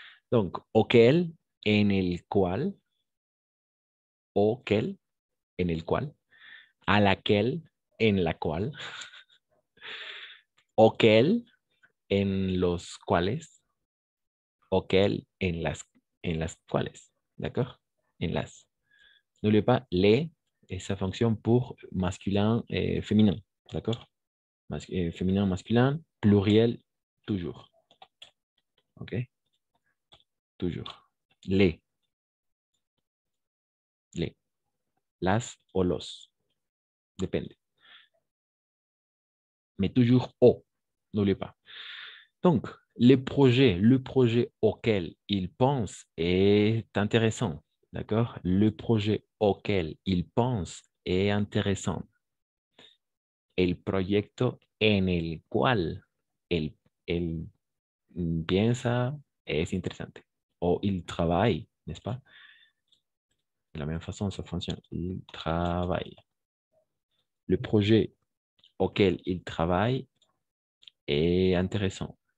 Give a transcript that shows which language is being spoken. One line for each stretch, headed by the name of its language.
French: Donc, auquel,
Spanish: en el cual, auquel, en el cual,
French: a laquelle,
Spanish: en la cual, auquel, en los cuales, auquel, en las cuales.
French: D'accord?
Spanish: En las.
French: N'oubliez pas les et sa fonction pour masculin et féminin. D'accord? Féminin, masculin, pluriel, toujours. OK? Toujours. Les. Les.
Spanish: Las o los. Dépende.
French: Mais toujours o. N'oubliez pas. Donc, le projet auquel il pense est intéressant. D'accord? Le projet auquel il pense est intéressant.
Spanish: El proyecto en el cual él piensa es interesante.
French: O il travaille, n'est-ce pas? De la même façon, ça fonctionne. Il travaille. Le projet auquel il travaille est intéressant.